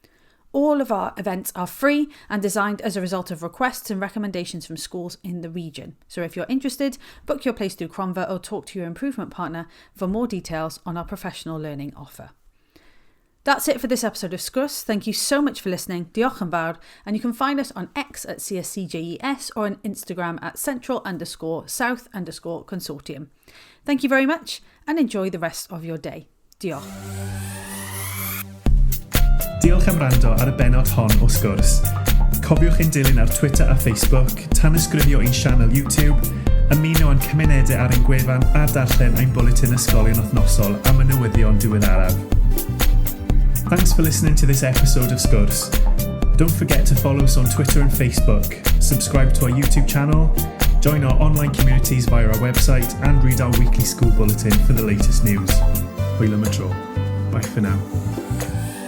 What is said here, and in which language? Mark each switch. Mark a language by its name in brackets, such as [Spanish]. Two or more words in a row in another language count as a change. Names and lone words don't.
[English] All of our events are free and designed as a result of requests and recommendations from schools in the region. So if you're interested, book your place through Cronva or talk to your improvement partner for more details on our professional learning offer. That's it for this episode of Sgwrs. Thank you so much for listening. [Welsh] Diolch yn fawr. [English] And you can find us on X at CSCJES or on Instagram at central_south_consortium. Thank you very much and enjoy the rest of your day. [Welsh] Diolch. Diolch am wrando ar y benod hon o Sgwrs. Cofiwch ein dilyn ar Twitter a Facebook, tanysgrifio ein sianel YouTube, ymuno yn cymunedau ar ein gwefan a darllen ein bwletin ysgolion wythnosol am y newyddion diweddaraf. [English] Thanks for listening to this episode of Sgwrs. Don't forget to follow us on Twitter and Facebook, subscribe to our YouTube channel, join our online communities via our website and read our weekly school bulletin for the latest news. [Welsh] Hwyl am y tro. [English] Bye for now.